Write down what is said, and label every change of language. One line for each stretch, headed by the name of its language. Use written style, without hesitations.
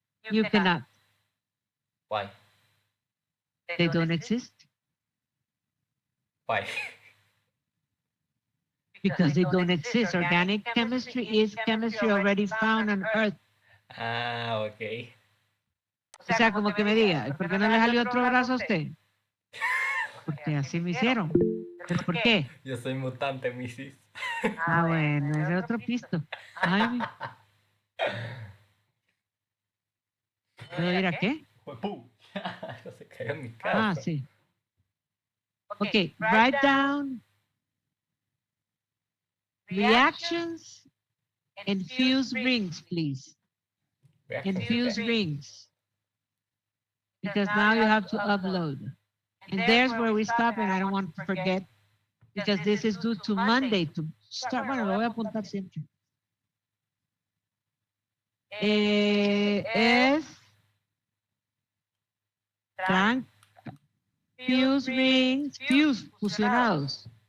English: You cannot. Why? They don't exist Why? because they don't exist. Organic chemistry is chemistry already found on Earth. Ah, ok.
Spanish: O sea, como que me diga, ¿por qué no le salió otro brazo a usted? Porque así me hicieron. ¿Pero por qué? Yo soy mutante, Mrs. Ah, bueno, ese es otro pisto. Ay, ¿puedo ir a qué? ¡Pum! No se cayó en mi casa. Ah, sí.
English: Okay, write down reactions and fuse rings, please. And fuse rings. Because now you have to upload. And there's where we stop, and I don't want to forget, because this is due to Monday to start.
Spanish: Bueno, lo voy a apuntar siempre. Es trunk, fuse rings, fuse, fusionados.